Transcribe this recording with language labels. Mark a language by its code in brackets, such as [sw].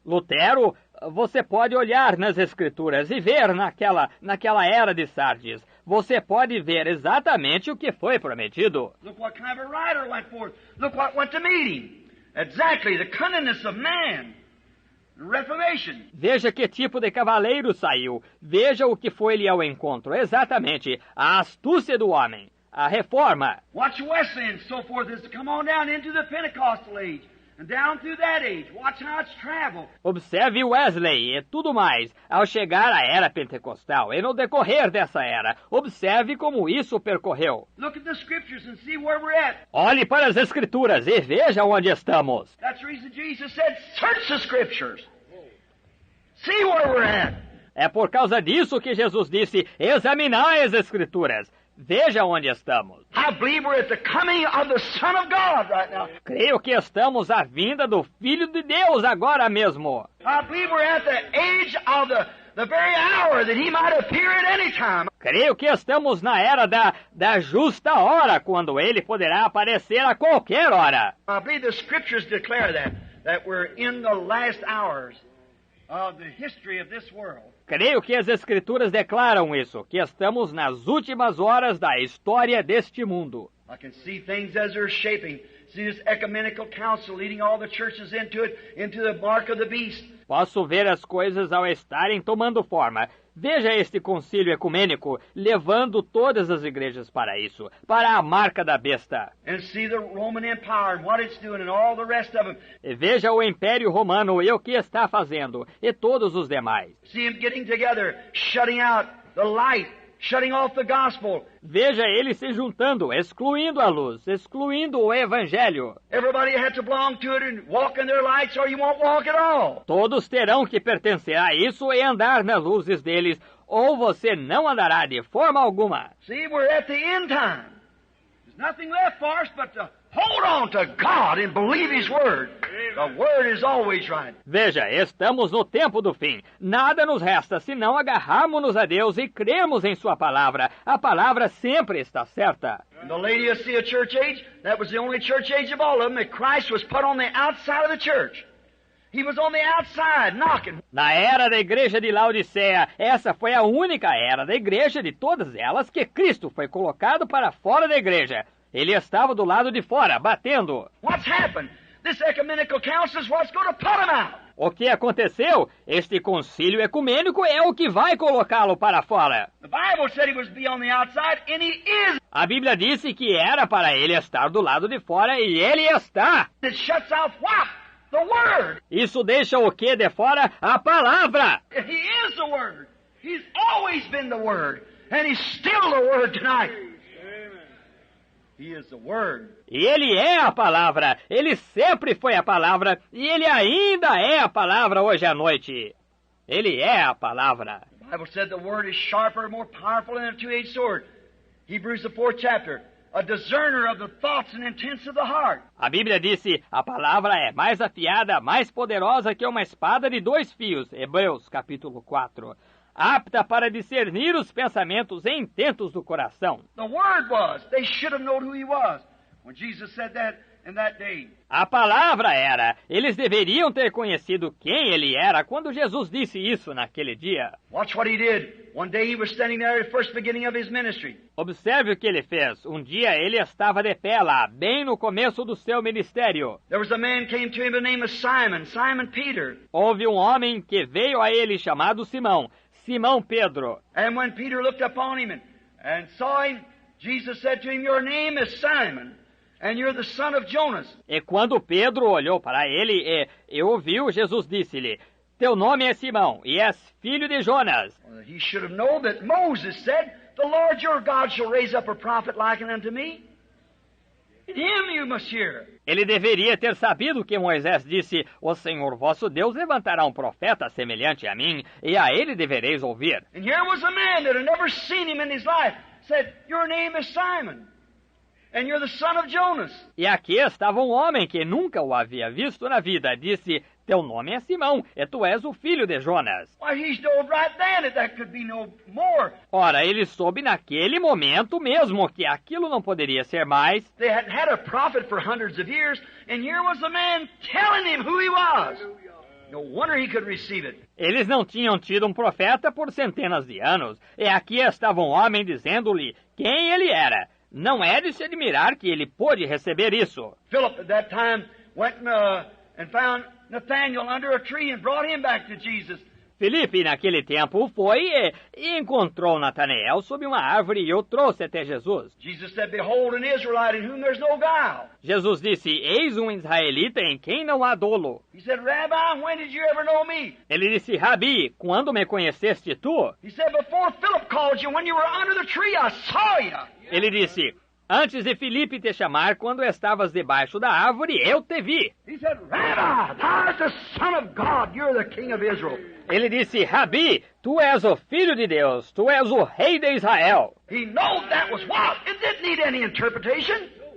[pt] Lutero, você pode olhar nas Escrituras e ver naquela era de Sardes. Você pode ver exatamente o que foi prometido. [en] Look what kind of a rider went forth. Look what went to meet him. Exactly, the cunningness of man. Reformation. [pt] Veja que tipo de cavaleiro saiu. Veja o que foi-lhe ao encontro. Exatamente, a astúcia do homem. A reforma. [en] Watch Wesley and so forth as to come on down into the Pentecostal age and down through that age. Watch how it's traveled. [pt] Observe Wesley e tudo mais ao chegar à era pentecostal e no decorrer dessa era. Observe como isso percorreu. [en] Look at the Scriptures and see where we're at. [pt] Olhe para as Escrituras e veja onde estamos. [en] That's the reason Jesus said, search the Scriptures. See where we're at. [pt] É por causa disso que Jesus disse, examinai as Escrituras. Veja onde estamos. [en] I believe we're at the coming of the Son of God right now. [pt] Creio que estamos à vinda do Filho de Deus agora mesmo. [en] I believe we're at the age of the very hour that he might appear at any time. [pt] Creio que estamos na era da justa hora, quando ele poderá aparecer a qualquer hora. [en] I believe the Scriptures declare that we're in the last hours of the history of this world. [pt] Creio que as Escrituras declaram isso, que estamos nas últimas horas da história deste mundo. [en] I can see things as they're shaping. See this ecumenical council leading all the churches into it, into the mark of the beast. [pt] Posso ver as coisas ao estarem tomando forma. Veja este concílio ecumênico levando todas as igrejas para isso, para a marca da besta. [en] And see the Roman Empire and what it's doing and all the rest of them. [pt] E veja o Império Romano e o que está fazendo, e todos os demais. [en] See them getting together, shutting out the light, shutting off the gospel. [pt] Veja eles se juntando, excluindo a luz, excluindo o Evangelho. [en] Everybody had to belong to it and walk in their lights or you won't walk at all. [pt] Todos terão que pertencer a isso e andar nas luzes deles, ou você não andará de forma alguma. [en] See, we're at the end time. There's nothing left for us but to hold on to God and believe His Word. The Word is always right. [pt] Veja, estamos no tempo do fim. Nada nos resta senão agarrarmos-nos a Deus e crermos em Sua palavra. A palavra sempre está certa. [en] In the Laodicea church age, that was the only church age of all of them, that Christ was put on the outside of the church. He was on the outside, knocking. [pt] Na era da igreja de Laodiceia, essa foi a única era da igreja de todas elas que Cristo foi colocado para fora da igreja. Ele estava do lado de fora, batendo. [en] What's happened? This ecumenical council is what's going to put him out. [pt] O que aconteceu? Este concílio ecumênico é o que vai colocá-lo para fora. [en] The Bible said he was to be on the outside, and he is. [pt] A Bíblia disse que era para ele estar do lado de fora e ele está. [en] It shuts off what? The Word. [pt] Isso deixa o que de fora? A palavra. [en] He is the Word. He's always been the Word, and he's still the Word tonight. He is the Word. [pt] E ele é a palavra. Ele sempre foi a palavra. E ele ainda é a palavra hoje à noite. Ele é a palavra. [en] The Bible said the Word is sharper and more powerful than a two-edged sword. Hebrews the 4th chapter. A discerner of the thoughts and intents of the heart. [pt] A Bíblia disse, a palavra é mais afiada, mais poderosa que uma espada de 2 fios. Hebreus capítulo 4. Apta para discernir os pensamentos e intentos do coração. [en] The Word was. They should have known who He was. When Jesus said that in that day. [pt] A palavra era. Eles deveriam ter conhecido quem ele era quando Jesus disse isso naquele dia. [en] Watch what He did. One day He was standing there at the first beginning of His ministry. [pt] Observe o que ele fez. Um dia ele estava de pé lá, bem no começo do seu ministério. [en] There was a man came to Him by the name of Simon, Simon Peter. [pt] Houve um homem que veio a ele chamado Simão, Simão Pedro. [en] And when Peter looked upon him and saw him, Jesus said to him, your name is Simon. and you're the son of Jonas. [pt] E quando Pedro olhou para ele e ouviu, Jesus disse-lhe, teu nome é Simão, e és filho de Jonas. [en] He should have known that Moses said, the Lord your God shall raise up a prophet like unto me. In him you must hear. [pt] Ele deveria ter sabido que Moisés disse, o Senhor vosso Deus levantará um profeta semelhante a mim, e a ele devereis ouvir. [en] And here was a man that had never seen him in his life, said, your name is Simon, and you're the son of Jonas. [pt] E aqui estava um homem que nunca o havia visto na vida, disse, teu nome é Simão, e tu és o filho de Jonas. [en] Why, he knowed right then that could be no more. [pt] Ora, ele soube naquele momento mesmo que aquilo não poderia ser mais. [en] They hadn't had a prophet for hundreds of years, and here was a man telling him who he was. No wonder he could receive it. [pt] Eles não tinham tido um profeta por centenas de anos, e aqui estava um homem dizendo-lhe quem ele era. Não é de se admirar que ele pôde receber isso. [en] Philip, at that time, went and found Nathanael under a tree and brought him back to Jesus. [pt] Filipe, naquele tempo, foi e encontrou Natanael sob uma árvore e o trouxe até Jesus. [en] Jesus said, behold, an Israelite in whom there's no guile. [pt] Jesus disse, eis um israelita em quem não há dolo. [en] He said, Rabbi, when did you ever know me? [pt] Ele disse, Rabi, quando me conheceste tu? [en] He said, before Philip called you, when you were under the tree, I saw you. [pt] Ele disse, antes de Filipe te chamar, quando estavas debaixo da árvore, eu te vi. [en] He said, Rabbi, thou art the Son of God, you're the King of Israel. [pt] Ele disse, Rabi, tu és o Filho de Deus, tu és o Rei de Israel. [en] He knew that was what? It didn't need any interpretation.